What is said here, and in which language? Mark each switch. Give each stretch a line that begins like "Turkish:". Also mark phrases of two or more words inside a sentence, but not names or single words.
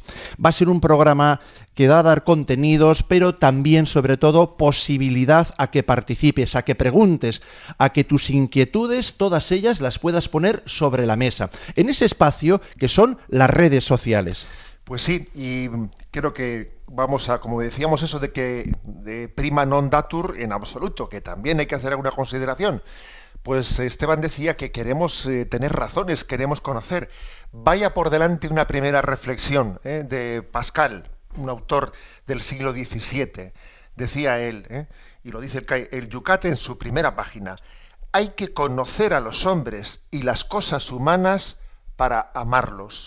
Spanish: Va a ser un programa que da a dar contenidos, pero también, sobre todo, posibilidad a que participes, a que preguntes, a que tus inquietudes, todas ellas, las puedas poner sobre la mesa, en ese espacio que son las redes sociales. Pues sí, y creo que vamos a, como decíamos, eso de que de
Latin: prima non datur
Spanish: en absoluto, que también hay que hacer alguna consideración. Pues Esteban decía que queremos tener razones, queremos conocer. Vaya por delante una primera reflexión de Pascal, un autor del siglo XVII. Decía él, y lo dice el Yucat en su primera página: hay que conocer a los hombres y las cosas humanas para amarlos.